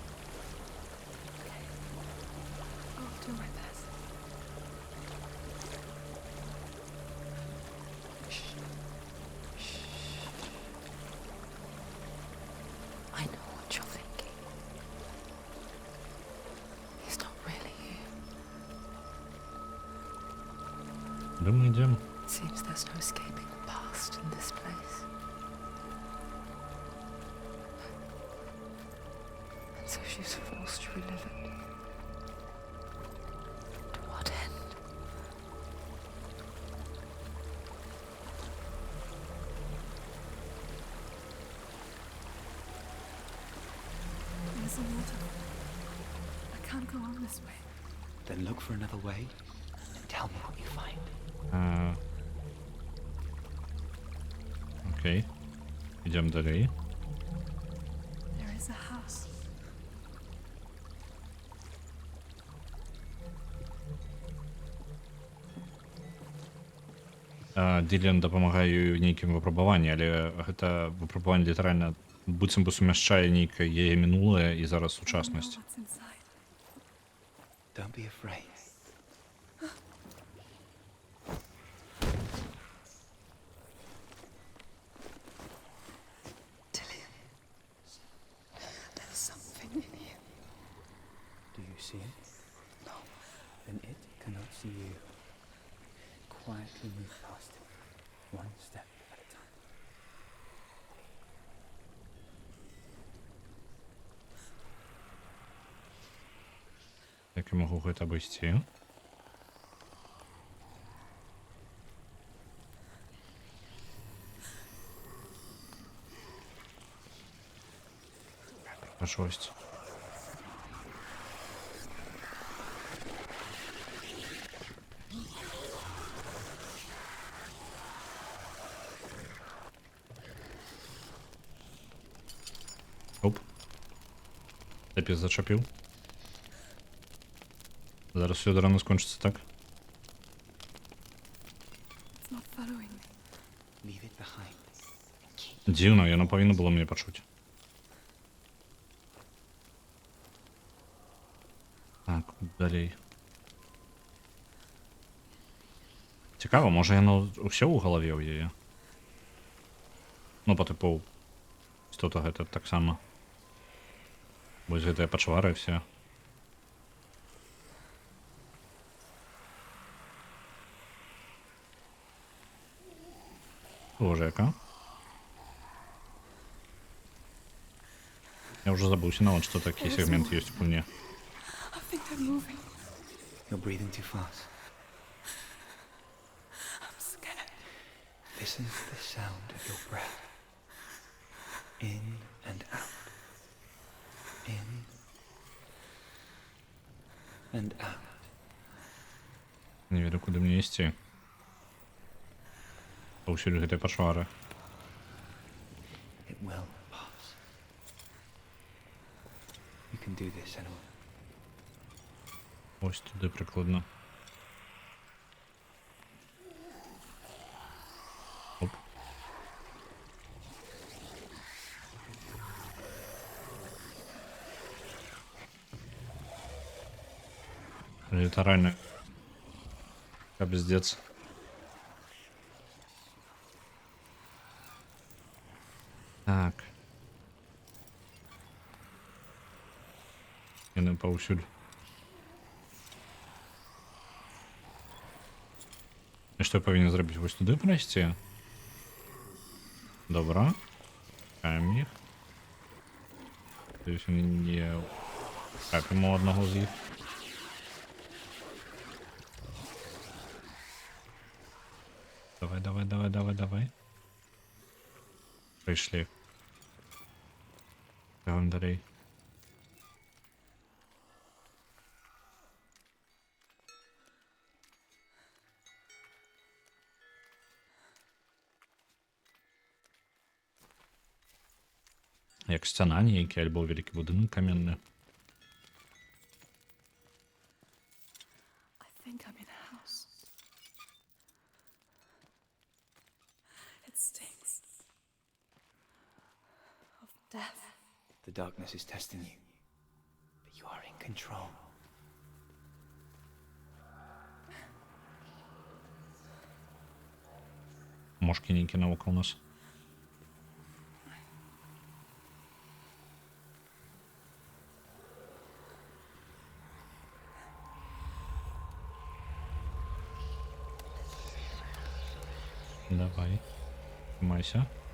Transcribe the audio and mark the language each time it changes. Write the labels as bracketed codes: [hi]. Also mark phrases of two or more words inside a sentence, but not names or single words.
[en] I'll do my best. I know what you're thinking. He's not really here. [uk] Куди ми йдемо? [en] Seems there's no escaping the past in this place. And so she's forced to relive it. To what end? There's a waterfall. I can't go on this way. Then look for another way and tell me what you find. [uk] Окей. Йдемо далі. There is a house. [be] Ділен дапамагае ёй у нейкім выпрабаванні, але гэта выпрабаванне літаральна быццам бы сумяшчае нейкае яе мінулае і зараз [en] I know [be] сучаснасць. [en] what's inside. Don't be afraid. Dillian. There's something in here. Do you see it? No. Then it cannot see you. Quietly move past it, one step at a time. [be] Як я магу гэта абысці? Пра шосць. Оп. Лепей зачапіў. Зараз все рано скончыцца, так? [en] It's not following me. Leave it behind. [be] Дзіўна, яно павінна было мне пачуць. Так, далей. Цікава, можа яно ўсё ў галаве ў яе? Ну, па тыпу, істота гэта таксама. Вось гэтыя пачвары все. Боже, яка? Я уже забыўся нават, што такі сегмент ёсць у мне. [en] I think they're moving. You're breathing too fast. I'm scared. Listen to the sound of your breath. In and out. In and out. [be] Не веду, куды мне ісці. Паўсюль гэтыя пашвары. [en] It will pass. You can do this, Senua. [uk] Ось туди прикладно. Оп. Литерально. Пиздец. Так. [be] Яны паўсюль. І што я павінен зрабіць? Вось туды прайсці? Добра. Чакаем іх. Надеюсь, не трапім у аднаго з іх. Давай, давай, давай, давай, давай. [uk] Прийшли. Бігом далей. [be] Як сцяна ніякі, альбо вялікі будынак каменны. [en] I think I'm in a house. It stinks of death. The darkness is testing you, but you are in control. [be] Мошки нейкі навокал нас. Давай. [uk] Тримайся.